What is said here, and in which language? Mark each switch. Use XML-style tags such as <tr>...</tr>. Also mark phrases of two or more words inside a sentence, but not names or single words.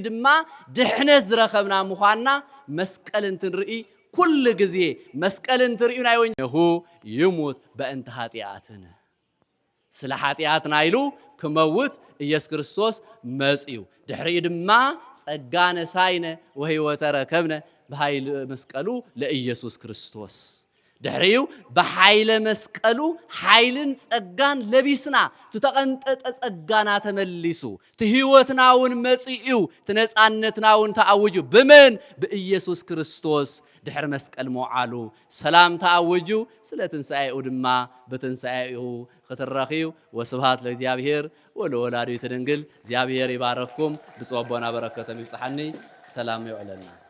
<ti>ድማ ድሕነት ዝረኸብና ምዃንና መስቀል እንትንርኢ ኩሉ ግዜ መስቀል እንትርእዩ ናይ ወኘኹ ይሙት በእንተ ኃጢአትን ስለ ኃጢአትና ኢሉ ክመውት ኢየሱስ ክርስቶስ መጽኡ ድሕሪ ድማ ጸጋ ነሳይነ</ti> <gez>ወህይወተ ረከብነ በኃይል መስቀሉ</gez> <ti>ለኢየሱስ ክርስቶስ ድሕሪው በኃይለ መስቀሉ ኃይልን ጸጋን ለቢስና ተቀንጠጠ ጸጋና ተመሊሱ ተህይወትናውን መጽኡ ተነጻነትናውን ተአውጁ በመን በኢየሱስ ክርስቶስ ድሕር መስቀል ሞዓሉ ሰላም ተአውጁ ስለ ትንሣኤኡ ድማ በትንሣኤኡ ከተረኺው</ti> <gez>ወስብሐት ለእግዚአብሔር ወለወላዲቱ ድንግል</gez> <ti>እግዚአብሔር ይባረክኩም ብጽወቦና በረከቶም ይብጽሐኒ ሰላም ይውዕለና</ti>